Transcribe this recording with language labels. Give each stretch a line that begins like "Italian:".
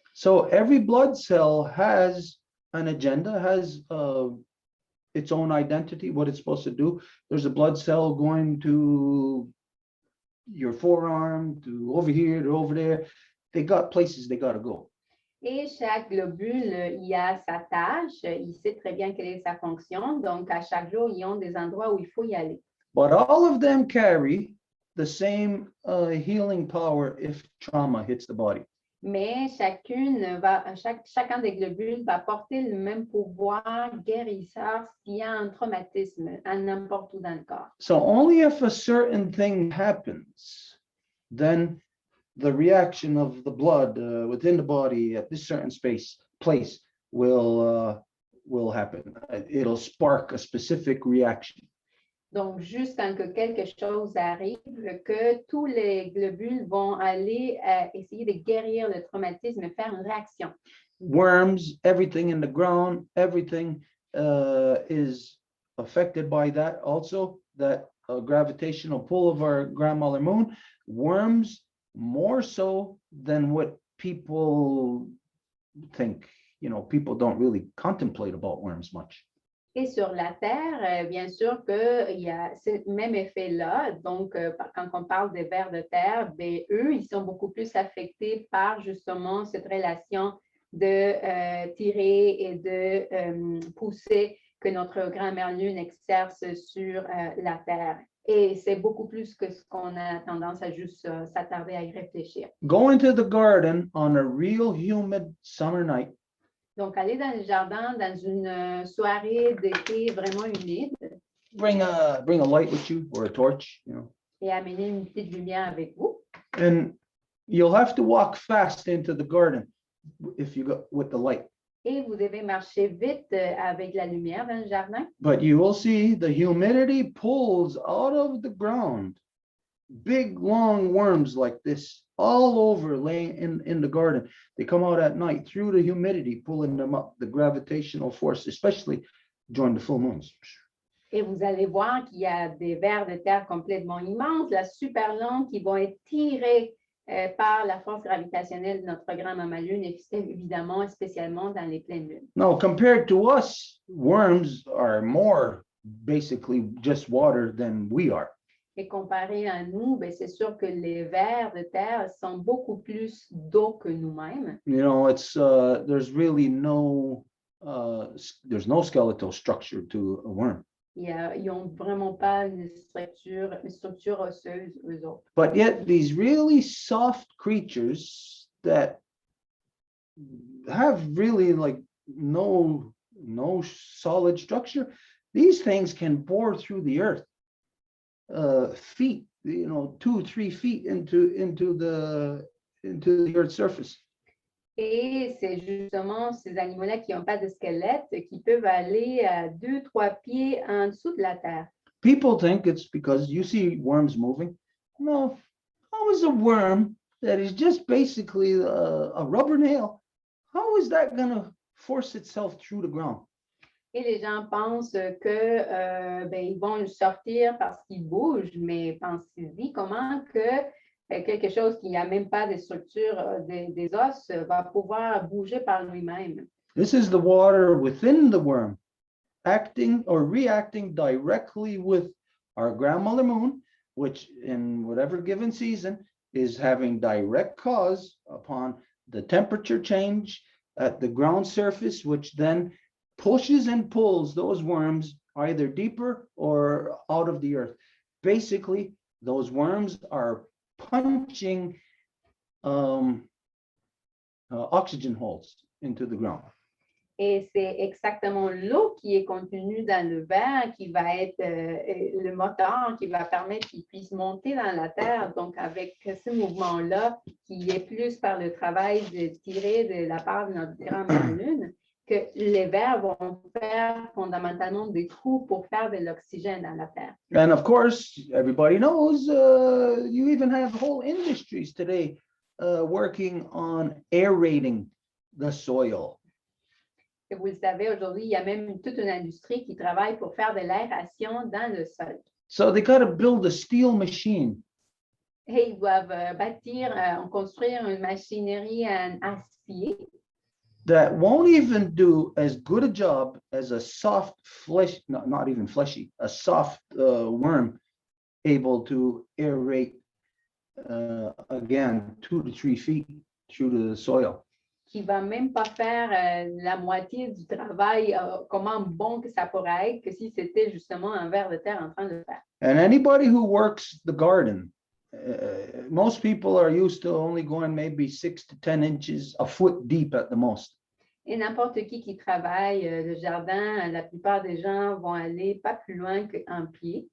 English: So every blood cell has an agenda, has its own identity, what it's supposed to do. There's a blood cell going to your forearm to over here to over there. They got places they got to go.
French: Et chaque globule, il a sa tâche, il sait très bien quelle est sa fonction, donc à chaque jour, ils ont des endroits où il faut y aller.
English: But all of them carry the same healing power if trauma hits the body.
French: Mais chacun des globules va porter le même pouvoir guérisseur s'il y a un traumatisme à n'importe où dans le corps.
English: So only if a certain thing happens, then the reaction of the blood within the body at this certain place will happen. It'll spark a specific reaction.
French: Donc, juste quand que quelque chose arrive, que tous les globules vont aller essayer de guérir le traumatisme et faire une réaction.
English: Worms, everything in the ground, everything is affected by that also, that gravitational pull of our grandmother moon. Worms more so than what people think. You know, people don't really contemplate about worms much.
French: Et sur la Terre, bien sûr qu'il y a ce même effet-là. Donc, quand on parle des vers de terre, bien, eux, ils sont beaucoup plus affectés par justement cette relation de tirer et de pousser que notre grand-mère Lune exerce sur la Terre. Et c'est beaucoup plus que ce qu'on a tendance à juste s'attarder à y réfléchir.
English: Go into the garden on a real humid summer night.
French: Donc, aller dans le jardin dans une soirée d'été vraiment humide.
English: Bring a light with you or a torch, you know.
French: Et amener une petite lumière avec vous.
English: And you'll have to walk fast into the garden if you go with the light.
French: Et vous devez marcher vite avec la lumière dans le jardin.
English: But you will see the humidity pulls out of the ground big long worms like this all over laying in the garden. They come out at night through the humidity, pulling them up, the gravitational force, especially during the full moons.
French: Et vous allez voir qu'il y a des vers de terre complètement immenses, là, super longs, qui vont être tirés par la force gravitationnelle de notre grand maman lune, et évidemment, spécialement dans les pleines lunes.
English: Now, compared to us, worms are more basically just water than we are.
French: Et comparé à nous, ben, c'est sûr que les vers de terre sont beaucoup plus d'eau que nous-mêmes.
English: You know, it's there's really no there's no skeletal structure to a worm.
French: Ils n'ont vraiment pas une structure osseuse, eux autres.
English: But yet these really soft creatures that have really like no solid structure, these things can bore through the earth. Feet, you know, 2-3 feet into the earth's surface.
French: Et c'est justement ces animaux-là qui n'ont pas de squelette qui peuvent aller à 2-3 pieds en dessous de la terre.
English: People think it's because you see worms moving. No, how is a worm that is just basically a rubber nail, how is that going to force itself through the ground?
French: Et les gens pensent que ben, ils vont le sortir parce qu'ils bougent, mais pensez-y comment que quelque chose qui n'a même pas de structure des os va pouvoir bouger par lui-même.
English: This is the water within the worm acting or reacting directly with our grandmother moon, which in whatever given season is having direct cause upon the temperature change at the ground surface, which then pushes and pulls those worms either deeper or out of the earth. Basically, those worms are punching oxygen holes into the ground.
French: Et c'est exactement l'eau qui est contenue dans le verre qui va être le moteur qui va permettre qu'il puisse monter dans la terre. Donc, avec ce mouvement-là, qui est plus par le travail de tirer de la part de notre grande lune, que les vers vont faire fondamentalement des trous pour faire de l'oxygène dans la terre.
English: And of course, everybody knows you even have whole industries today working on aerating the soil.
French: Et vous le savez, aujourd'hui, il y a même toute une industrie qui travaille pour faire de l'aération dans le sol.
English: So they got to build a steel machine.
French: Et ils doivent construire une machinerie en acier
English: That won't even do as good a job as a soft flesh, not even fleshy, a soft worm able to aerate again, 2 to 3 feet through the soil.
French: Qui va même pas faire la moitié du travail, comment bon que ça pourrait être que si c'était justement un ver de terre en train de le faire.
English: And anybody who works the garden, most people are used to only going maybe 6 to 10 inches, a foot deep at the most.
French: Et n'importe qui travaille le jardin, la plupart des gens vont aller pas plus loin qu'un pied.